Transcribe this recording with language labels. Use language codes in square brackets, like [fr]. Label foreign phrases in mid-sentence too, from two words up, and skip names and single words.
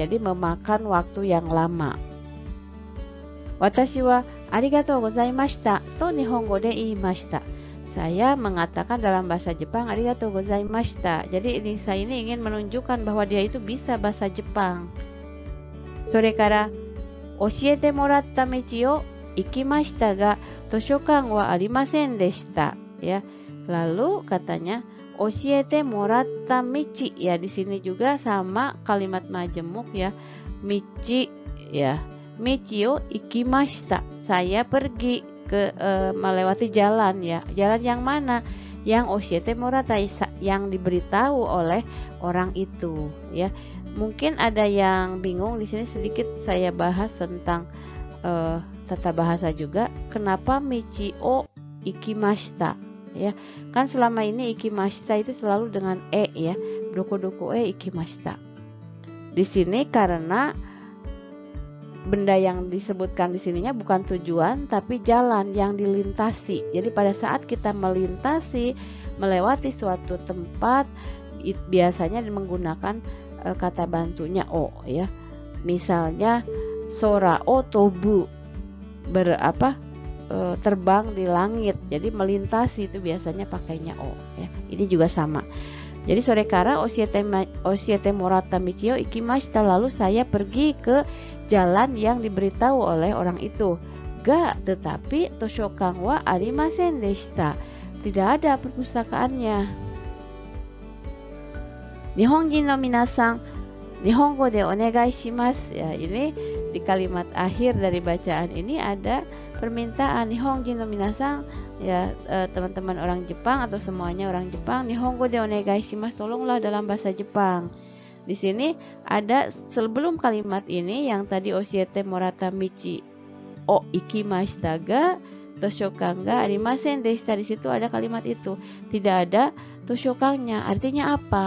[id] Jadi memakan waktu yang lama. [ja] 私はありがとうございましたと日本語で言いました. [id] Saya mengatakan dalam bahasa Jepang [ja] ありがとうございました. [id] Jadi saya ini ingin menunjukkan bahwa dia itu bisa bahasa Jepang. [ja] それから教えてもらった道を行きましたが図書館はありませんでした ya. [id] Lalu katanya [ja] 教えてもらった道 [id] ya, di sini juga sama kalimat majemuk ya. Michi ya. [ja] 道を行きました. [id] Saya pergi ke melewati jalan ya. Jalan yang mana? Yang [ja] 教えてもらった, [id] yang diberitahu oleh orang itu ya. Mungkin ada yang bingung, di sini sedikit saya bahas tentang tata bahasa juga. Kenapa [ja] 道を行きました [id] ya? Kan selama ini ikimashita itu selalu dengan e ya. [ja] どこどこ行きました. [id] Di sini karena benda yang disebutkan di sininya bukan tujuan tapi jalan yang dilintasi. Jadi pada saat kita melewati suatu tempat biasanya menggunakan kata bantunya o ya. Misalnya [ja] 空を飛ぶ [id] terbang di langit. Jadi melintasi itu biasanya pakainya o ya. Ini juga sama. Jadi [ja] それから教えてもらった道を行きました, [id] lalu saya pergi ke jalan yang diberitahu oleh orang itu. [ja] Ga, tetapi 図書館はありませんでした. [id] Tidak ada perpustakaannya. [ja] 日本人の皆さん、日本語でお願いします. [id] Ya, ini di kalimat akhir dari bacaan ini ada permintaan [ja] 日本人の皆さん [id] ya, teman-teman orang Jepang atau semuanya orang Jepang, [ja] 日本語でお願いします, [id] tolonglah dalam bahasa Jepang. Di sini ada sebelum kalimat ini yang tadi [ja] 教えてもらった道を行きましたが図書館がありませんでした, [id] di situ ada kalimat itu. Tidak ada toshokannya. Artinya apa?